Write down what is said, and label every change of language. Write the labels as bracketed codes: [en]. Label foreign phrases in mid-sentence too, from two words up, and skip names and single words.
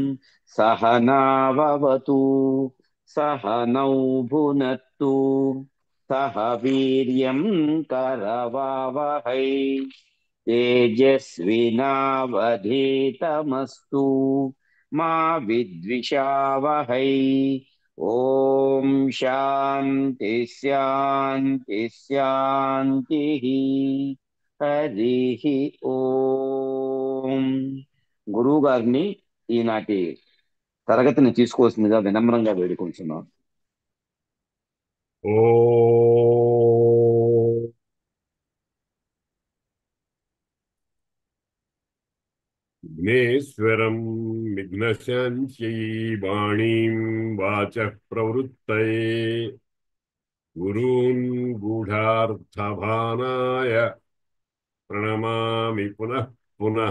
[sa] सहनावतु सहनौ भुनक्तु सह वीर्यं करवावहै तेजस्विनावधीतमस्तु मा विद्विषावहै ॐ शान्ति शान्ति शान्तिः हरिः ओं. [te] గురువు గారిని ఈనాటి తరగతిని తీసుకోవాల్సిందిగా వినమ్రంగా వేడుకుంటున్నాను. [sa] ओ विघ्नेश्वरं विघ्नशान्त्यै वाणीं वाचः प्रवृत्तये गुरून् गूढार्थभानाय प्रणमामि पुनः पुनः.